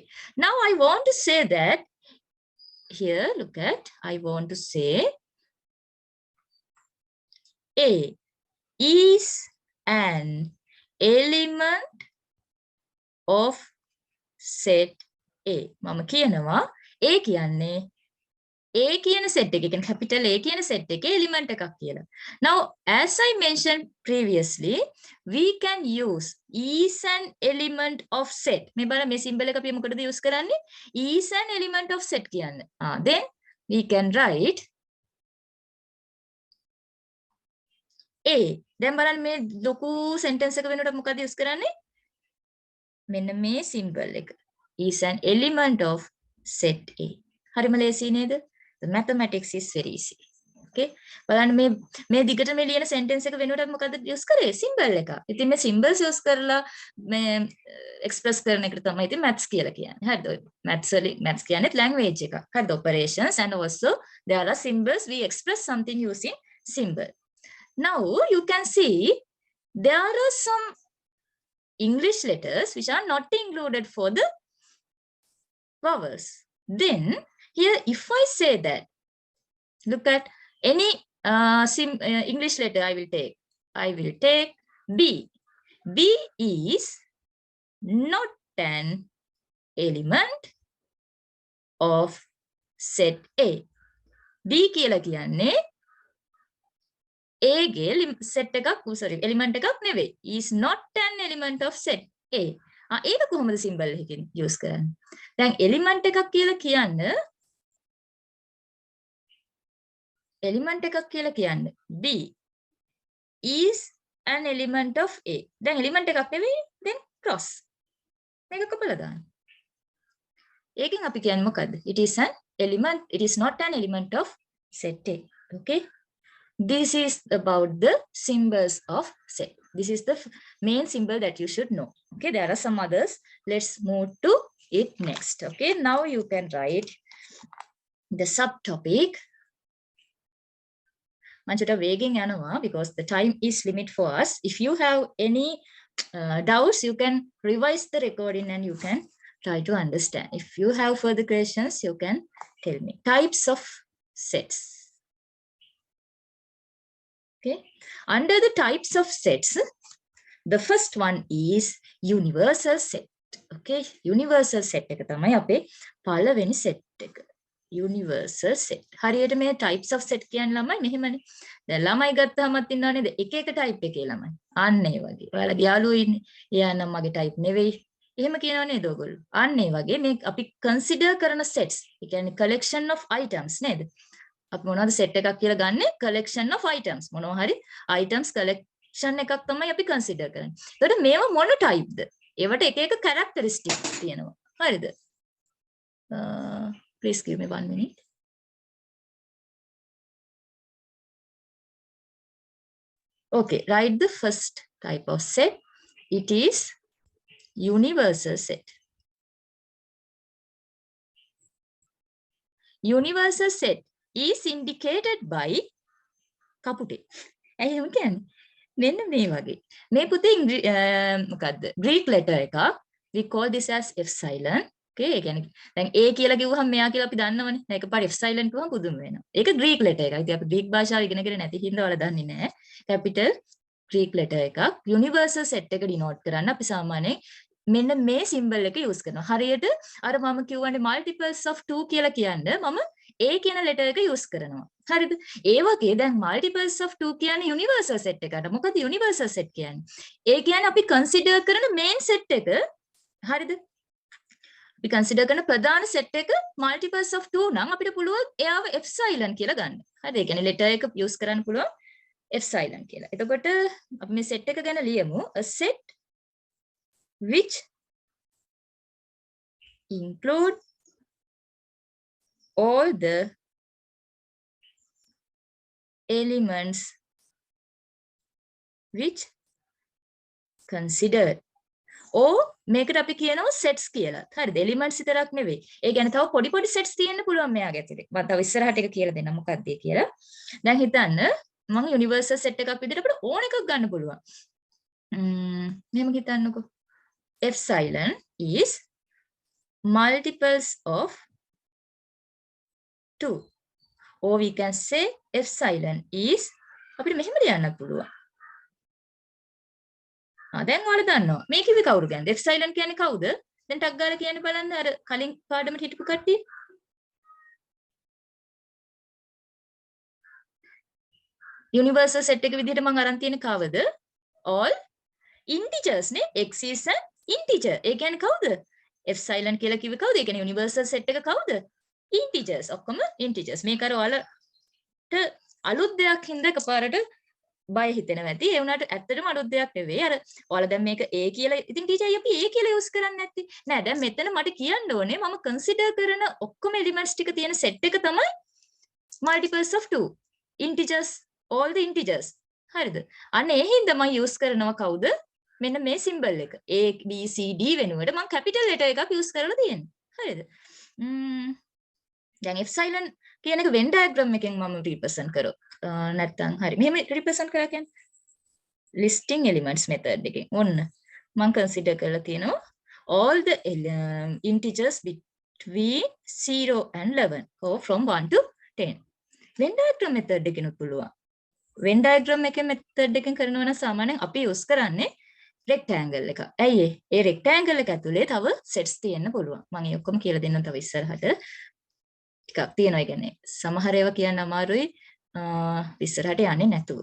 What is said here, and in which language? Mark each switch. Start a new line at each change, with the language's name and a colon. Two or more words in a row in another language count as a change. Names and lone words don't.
English: Now I want to say that here, look at, I want to say A is an element of set A.
Sinhala: මම කියනවා A කියන්නේ A කියන set එක කියන්නේ
English: capital A
Sinhala: කියන set එකේ element එකක් කියලා.
English: Now as I mentioned previously, we can use is an element of set.
Sinhala: මේ බලන්න මේ symbol එක අපි මොකටද use කරන්නේ?
English: Is an element of set කියන්නේ. Then we can write A.
Sinhala: දැන් බලන්න මේ ලොකු sentence එක වෙනකොට මොකද use කරන්නේ? මෙන්න මේ symbol එක.
English: Is an element of set A.
Sinhala: හරිම ලේසි නේද?
English: The mathematics is very easy.
Sinhala: Okay. බලන්න මේ දිගට මේ ලියන sentence එක වෙනුවට මොකද use කරේ? symbol එක. ඉතින් මේ symbols use කරලා මේ express කරන එකට තමයි ඉතින් maths කියලා කියන්නේ. හරිද? maths කියන්නේ language එක. හරිද?
English: operations and also there are symbols, we express something using symbol. Now you can see there are some English letters which are not included for the vowels. Then here if I say that, look at any English letter I will take B. B is not an element of set A.
Sinhala: B කියලා කියන්නේ A ගේ set එකක් element එකක් නෙවෙයි.
English: Is not an element of set A.
Sinhala: ඒක කොහොමද symbol එකකින් use කරන්නේ? දැන් element එකක් කියලා කියන්න
English: B is an element of A.
Sinhala: දැන් element එකක් නෙවෙයි,
English: then cross.
Sinhala: මේක කපලා දාන්න. ඒකෙන් අපි කියන්නේ මොකද්ද?
English: It is an element, it is not an element of set A. Okay? This is about the symbols of set. This is the main symbol that you should know. Okay, there are some others. Let's move to it next. Okay, now you can write the subtopic. Manchuta
Sinhala: වේගෙන් යනවා
English: because the time is limit for us. If you have any doubts, you can revise the recording and you can try to understand. If you have further questions, you can tell me. Types of sets. Okay, under the types of sets, the first one is universal set.
Sinhala: Okay,
English: universal set
Sinhala: එක තමයි අපේ පළවෙනි set එක.
English: Universal set.
Sinhala: හරියට මේ
English: types of set
Sinhala: කියන්නේ ළමයි මෙහෙමනේ. දැන් ළමයි ගත්තාමත් ඉන්නව නේද? එක එක type එකේ ළමයි. අන්න ඒ වගේ. ඔයාලගේ යාළුවෝ ඉන්නේ. එයා නම් මගේ type නෙවෙයි. එහෙම කියනව නේද ඔයගොල්ලෝ? අන්න ඒ වගේ මේ අපි consider කරන sets. ඒ කියන්නේ
English: collection of items
Sinhala: නේද? අපි මොනවද set එකක් කියලා ගන්නෙ?
English: collection of items.
Sinhala: මොනවා හරි
English: items collection
Sinhala: එකක් තමයි අපි consider කරන්නේ. ඒකට මේවා මොන typeද? ඒවට එක එක characteristic තියෙනවා. හරිද?
English: Please give me 1 minute. Okay, write the first type of set. It is universal set. Universal set is indicated by කපුටේ.
Sinhala: ඇයි එහෙම කියන්නේ? මෙන්න මේ වගේ. මේ පුතේ මොකද්ද?
English: Greek letter එකක්. We call this as epsilon.
Sinhala: Okay, ඒ කියන්නේ දැන් A කියලා කිව්වහම මෙයා කියලා අපි දන්නවනේ. දැන් එකපාර epsilon කිව්වම පුදුම වෙනවා. ඒක
English: Greek letter
Sinhala: එකක්. ඉතින් අපි Greek භාෂාව ඉගෙනගෙන නැති හින්දා ඔයාලා දන්නේ නැහැ.
English: Capital Greek letter
Sinhala: එකක්.
English: Universal set
Sinhala: එක denote කරන්න අපි සාමාන්‍යයෙන් මෙන්න මේ symbol එක use කරනවා. හරියට අර මම කියවනේ
English: multiples of 2
Sinhala: කියලා කියන්නේ මම A කියන letter එක use කරනවා. හරිද? ඒ වගේ දැන්
English: multiples of 2
Sinhala: කියන්නේ
English: universal set
Sinhala: එකට. මොකද
English: universal set
Sinhala: කියන්නේ? ඒ කියන්නේ අපි consider කරන
English: main set
Sinhala: එක. හරිද? අපි consider කරන ප්‍රධාන set එක
English: multiples of 2
Sinhala: නම් අපිට පුළුවන් එයාව epsilon කියලා ගන්න. හරිද? ඒ කියන්නේ letter එක use කරන්න පුළුවන් epsilon කියලා. එතකොට අපි මේ set එක ගැන ලියමු.
English: A set which include all the elements which considered.
Sinhala: ඕ මේකට අපි කියනවා sets කියලා. හරිද? elements විතරක් නෙවෙයි. ඒ කියන්නේ තව පොඩි පොඩි sets තියෙන්න පුළුවන් මෙයාගේ ඇතුලේ. මම තව ඉස්සරහට එක කියලා දෙන්නම් මොකක්ද කියලා. දැන් හිතන්න මම
English: universal set
Sinhala: එකක් විදිහට අපිට ඕන එකක් ගන්න පුළුවන්. මෙහෙම හිතන්නකෝ.
English: Epsilon is multiples of 2. Or we can say epsilon is
Sinhala: අපිට මෙහෙම ලියන්නත් පුළුවන්. දැන් ඔයාලා දන්නවා. මේ කිව්වේ කවුරු ගැනද? epsilon කියන්නේ කවුද? දැන් ටක් ගාලා කියන්න බලන්න අර කලින් පාඩමට හිටපු කට්ටිය.
English: universal set
Sinhala: එක විදිහට මම අරන් තියෙන කවද?
English: all integers නේ. x is an integer.
Sinhala: ඒ කියන්නේ කවුද? epsilon කියලා කිව්වේ කවුද? ඒ කියන්නේ
English: universal set
Sinhala: එක කවුද?
English: integers. ඔක්කොම integers.
Sinhala: මේක අර ඔයාලට අලුත් දෙයක් හින්දා එකපාරට බය හිතෙනවා ඇති. ඒ වුණාට ඇත්තටම අලුත් දෙයක් නෙවෙයි. අර ඔයාලා දැන් මේක a කියලා ඉතින් ටීචර් අපි a කියලා යූස් කරන්නේ නැත්තේ. නෑ දැන් මෙතන මට කියන්න ඕනේ මම කන්සිඩර් කරන ඔක්කොම එලිමන්ට්ස් ටික තියෙන සෙට් එක තමයි
English: multiples of 2. integers, all the integers.
Sinhala: හරිද? අන්න ඒ හින්දා මම යූස් කරනවා කවුද? මෙන්න මේ සිම්බල් එක. a b c d වෙනුවට මම
English: capital letter
Sinhala: එකක් යූස් කරලා තියෙනවා. හරිද? දැන් epsilon කියන එක
English: Venn diagram
Sinhala: එකෙන් මම represent කරොත් නැත්තම් හරි මෙහෙම represent කරා කියන්නේ
English: listing elements method
Sinhala: එකෙන් ඔන්න මම consider කරලා තියෙනවා
English: all the integers between 0 and 11 or from 1 to 10 Venn diagram method
Sinhala: එකෙන් පුළුවන්
English: Venn diagram
Sinhala: එකේ method එකෙන් කරනවා නම් සාමාන්‍යයෙන් අපි use කරන්නේ rectangle එක. ඇයි ඒ rectangle එක ඇතුලේ තව sets තියෙන්න පුළුවන්. මම ඒ ඔක්කොම කියලා දෙන්නම් තව ඉස්සරහට. ටිකක් තියෙනවා. ඒ කියන්නේ සමහර ඒවා කියන්න අමාරුයි ඉස්සරහට යන්නේ නැතුව.